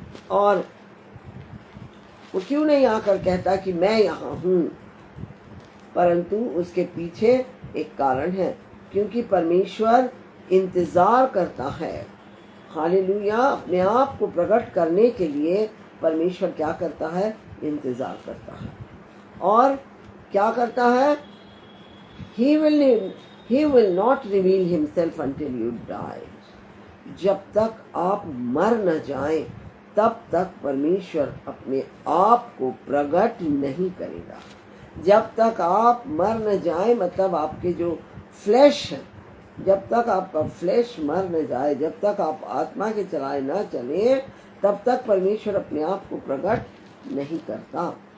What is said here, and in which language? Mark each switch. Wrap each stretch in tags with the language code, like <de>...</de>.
<hi>और वो क्यों नहीं आकर कहता कि मैं यहाँ हूँ? परंतु उसके पीछे एक कारण है, क्योंकि परमेश्वर इंतज़ार करता है। हालेलुया। अपने आप को प्रकट करने के लिए परमेश्वर क्या करता है? इंतज़ार करता है। और क्या करता है?</hi> <en>He will not reveal himself until you die.</en> <hi>जब तक आप मर न जाएं तब तक परमेश्वर अपने आप को प्रकट नहीं करेगा। जब तक आप मर न जाएं, मतलब आपके जो फ्लैश है, जब तक आपका फ्लैश मर न जाए, जब तक आप आत्मा के चलाए न चले, तब तक परमेश्वर अपने आप को प्रकट नहीं करता।</hi>